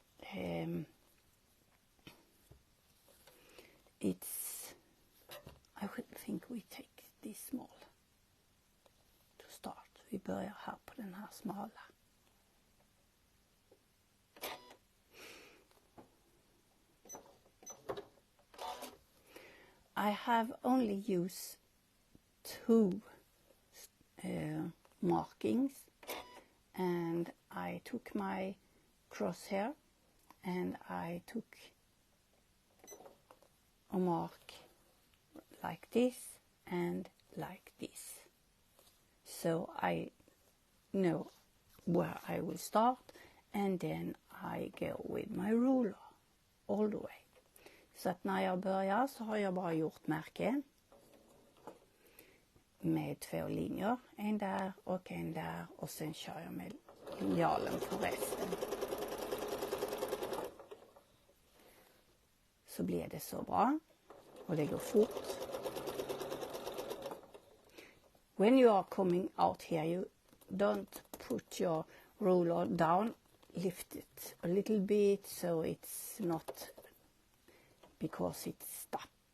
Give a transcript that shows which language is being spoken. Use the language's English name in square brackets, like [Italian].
[English] I would think we take this small to start. [Swedish] Vi börjar här på den här smala. [English] I have only used 2 markings, and I took my crosshair and I took a mark like this and like this, so I know where I will start, and then I go with my ruler all the way. [Swedish] Så att när jag börjar så har jag bara gjort märke med 2 linjer, en där och sen kör jag med linjalen för resten. Så blir det så bra och det går fort. [English] When you are coming out here, you don't put your ruler down, lift it a little bit so it's not, because it's stuck.